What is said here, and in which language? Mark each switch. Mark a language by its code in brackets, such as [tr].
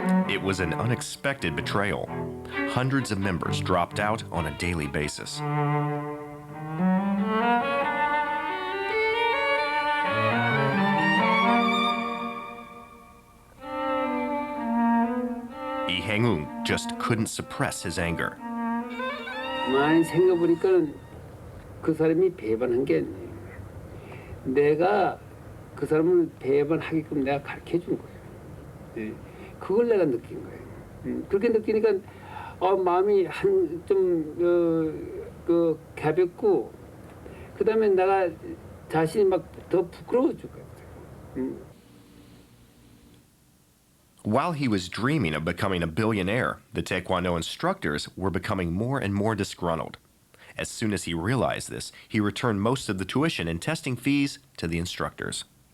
[en] It was an unexpected betrayal. Hundreds of members dropped out on a daily basis. Lee Hang-eun just couldn't suppress his anger. [ko] 많이 생각해보니까는 그 사람이 배반한 게 아니에요. 내가 그 사람을 배반하게끔 내가 가르쳐준 거예요. 그걸 내가 느낀 거예요. 그렇게 느끼니까 마음이 좀 가볍고 그다음에 내가 자신이 막 더 부끄러워질 것 같아요. [en] While he was dreaming of becoming a billionaire, the Taekwondo instructors were becoming more and more disgruntled. As soon as he realized this, he returned most of the tuition and testing fees to the instructors.